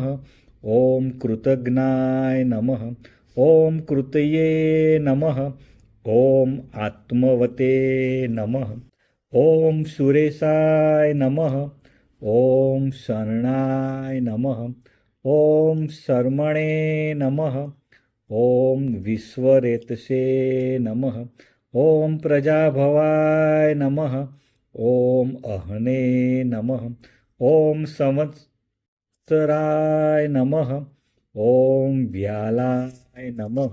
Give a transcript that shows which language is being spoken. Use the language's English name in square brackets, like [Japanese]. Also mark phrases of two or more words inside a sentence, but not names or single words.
[Sanskrit] ओम कृतज्ञाय नमः। ओम कृतये नमः. ओम आत्मवते नमः. ओम सुरेशाय नमः। ओम शरणाय नमः. ओम शर्मणे नमः. ॐ विश्वरेतसे नमः। ॐ प्रजाभवाय नमः। ॐ अहने नमः। ॐ संवत्सराय नमः। ॐ व्यालाय नमः।